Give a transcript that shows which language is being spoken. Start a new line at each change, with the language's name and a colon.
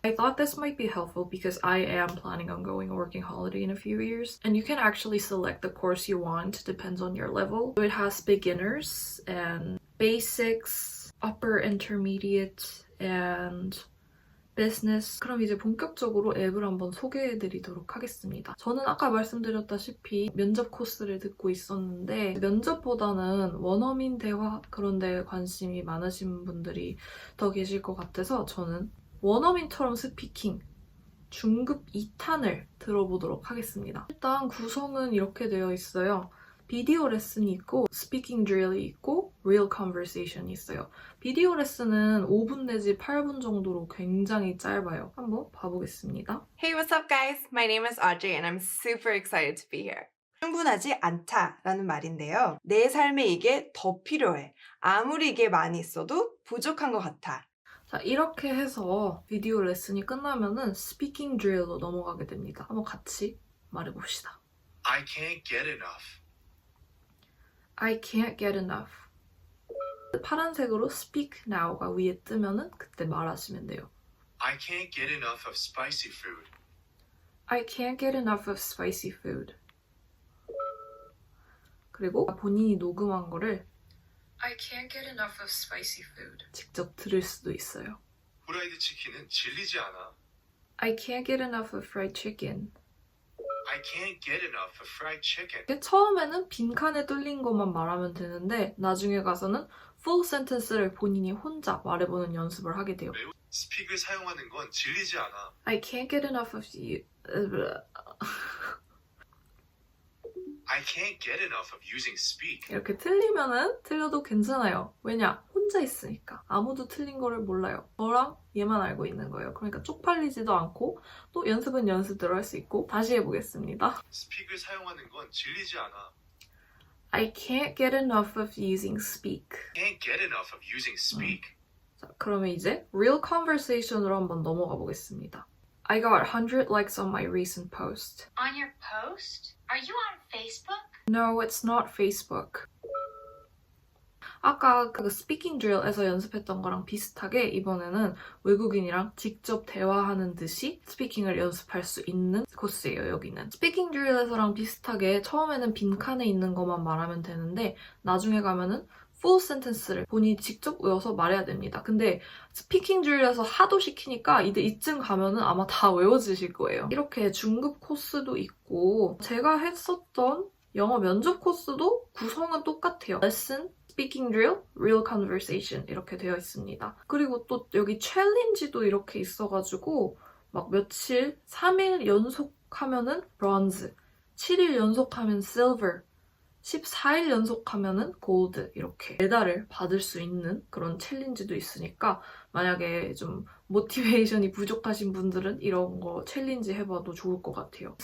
English: I thought this might be helpful because I am planning on going on a working holiday in a few years, and you can actually select the course you want, depends on your level. So it has beginners and basics, upper intermediate, and business.
Korean: 그럼 이제 본격적으로 앱을 한번 소개해드리도록 하겠습니다. 저는 아까 말씀드렸다시피 면접 코스를 듣고 있었는데 면접보다는 원어민 대화 그런 데 관심이 많으신 분들이 더 계실 것 같아서 저는 원어민처럼 스피킹 중급 2탄을 들어보도록 하겠습니다. 일단 구성은 이렇게 되어 있어요. 비디오 레슨이 있고 스피킹 드릴이 있고 real conversation이 있어요. 비디오 레슨은 5분 내지 8분 정도로 굉장히 짧아요. 한번 봐보겠습니다.
English: Hey, what's up guys? My name is Audrey and I'm super excited to be here.
Korean: 충분하지 않다라는 말인데요. 내 삶에 이게 더 필요해. 아무리 이게 많이 있어도 부족한 것 같아. 자, 이렇게 해서 비디오 레슨이 끝나면은 스피킹 드릴로 넘어가게 됩니다. 한번 같이 말해봅시다.
English: I can't get enough. I can't get enough.
Korean: 파란색으로 speak now가 위에 뜨면은 그때 말하시면 돼요.
English: I can't get enough of spicy food. I can't get enough of spicy food.
Korean: 그리고 본인이 녹음한 거를
English: I can't get enough of spicy food.
Korean: 직접 들을 수도 있어요. 후라이드 치킨은 질리지 않아.
English: I can't get enough of fried chicken. I can't get enough of fried chicken.
Korean: 처음에는 빈칸에 뚫린 것만 말하면 되는데 나중에 가서는 full sentence를 본인이 혼자 말해보는 연습을 하게 돼요. 스픽을 사용하는 건 질리지 않아.
English: I can't get enough of you. I can't get enough of using speak.
Korean: 이렇게 틀리면은 틀려도 괜찮아요. 왜냐? 혼자 있으니까. 아무도 틀린 거를 몰라요. 저랑 얘만 알고 있는 거예요. 그러니까 쪽팔리지도 않고 또 연습은 연습대로 할 수 있고 다시 해보겠습니다. 스픽을 사용하는 건 질리지 않아.
English: I can't get enough of using speak. Can't get enough of using speak.
Korean: 자, 그러면 이제 real conversation으로 한번 넘어가 보겠습니다.
English: I got 100 likes on my recent post. On your post? Are you on Facebook? No, it's not Facebook.
Korean: 아까 그 스피킹 드릴에서 연습했던 거랑 비슷하게 이번에는 외국인이랑 직접 대화하는 듯이 스피킹을 연습할 수 있는 코스예요, 여기는. 스피킹 드릴에서랑 비슷하게 처음에는 빈칸에 있는 것만 말하면 되는데 나중에 가면은 full sentence를 본인이 직접 외워서 말해야 됩니다. 근데 스피킹 드릴에서 하도 시키니까 이제 이쯤 가면은 아마 다 외워지실 거예요. 이렇게 중급 코스도 있고 제가 했었던 영어 면접 코스도 구성은 똑같아요. Lesson, Speaking Drill, Real Conversation 이렇게 되어 있습니다. 그리고 또 여기 챌린지도 이렇게 있어가지고 막 며칠, 3일 연속하면은 Bronze, 7일 연속하면 Silver, 14일 연속하면은 골드 이렇게 메달을 받을 수 있는 그런 챌린지도 있으니까 만약에 좀 모티베이션이 부족하신 분들은 이런 거 챌린지 해봐도 좋을 것 같아요.